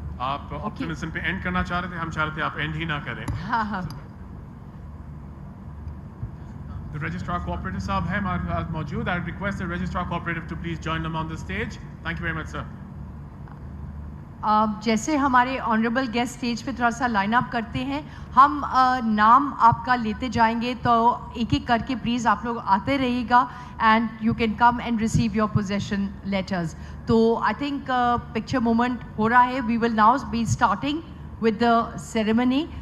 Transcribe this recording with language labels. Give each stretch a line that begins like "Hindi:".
Hindi: आप optimism पे end करना चाह रहे थे, हम चाह रहे थे आप end ही ना करें. The Registrar Cooperative साहब है हमारे साथ मौजूद.
English: I request the Registrar Cooperative to please join them on the stage. Thank you very much, sir.
Hindi: जैसे हमारे ऑनरेबल गेस्ट स्टेज पे थोड़ा सा लाइन अप करते हैं, हम नाम आपका लेते जाएंगे, तो एक एक करके प्लीज़ आप लोग आते रहिएगा
English: And you can come and receive your possession letters. तो I think picture moment हो रहा है. We will now be starting with the ceremony.